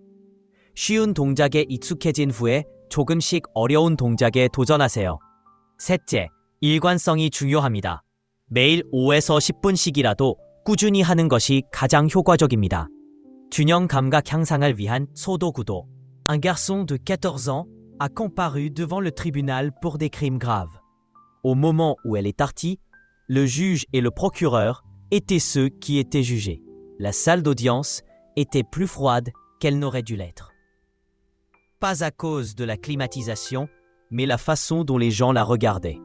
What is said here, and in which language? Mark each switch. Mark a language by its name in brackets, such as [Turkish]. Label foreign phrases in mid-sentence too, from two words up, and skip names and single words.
[Korean] 쉬운 동작에 익숙해진 후에 조금씩 어려운 동작에 도전하세요. 셋째, 일관성이 중요합니다. 매일 5에서 10분씩이라도 꾸준히 하는 것이 가장 효과적입니다. 균형 감각 향상을 위한 소도구도. [French] Un garçon de 14 ans a comparu devant le tribunal pour des crimes graves. Au moment où elle est partie, le juge et le procureur étaient ceux qui étaient jugés. La salle d'audience était plus froide qu'elle n'aurait dû l'être. Pas à cause de la climatisation, mais la façon dont les gens la regardaient.